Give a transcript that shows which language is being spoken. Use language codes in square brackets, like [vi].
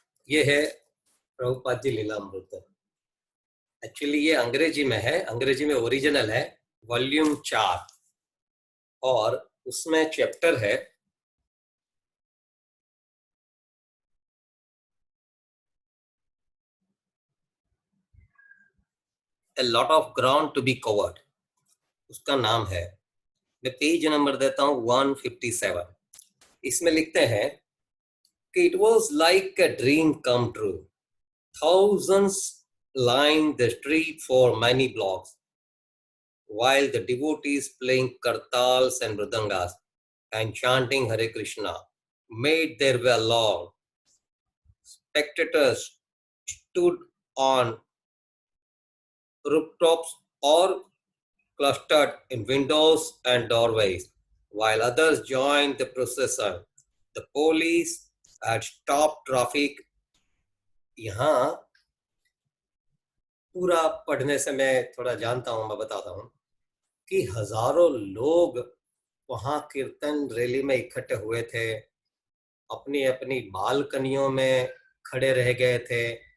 [hi] ये है प्रभुपाद जी लीलामृत। एक्चुअली ये अंग्रेजी में है, अंग्रेजी में ओरिजिनल है, वॉल्यूम 4, और उसमें चैप्टर है [en] A lot of ground to be covered, [hi] उसका नाम है। मैं पेज नंबर देता हूँ 157। इसमें लिखते हैं कि [en] it was like a dream come true. Thousands lined the street for many blocks, while the devotees playing kartals and mridangas and chanting Hare Krishna made their way along. Spectators stood on rooftops or clustered in windows and doorways, while others joined the procession. The police had stopped traffic. [hi] यहाँ पूरा पढ़ने से मैं थोड़ा जानता हूँ, मैं बताता हूँ कि हजारों लोग वहाँ कीर्तन रैली में इकट्ठे हुए थे, अपनी अपनी बालकनियों में खड़े रह गए थे।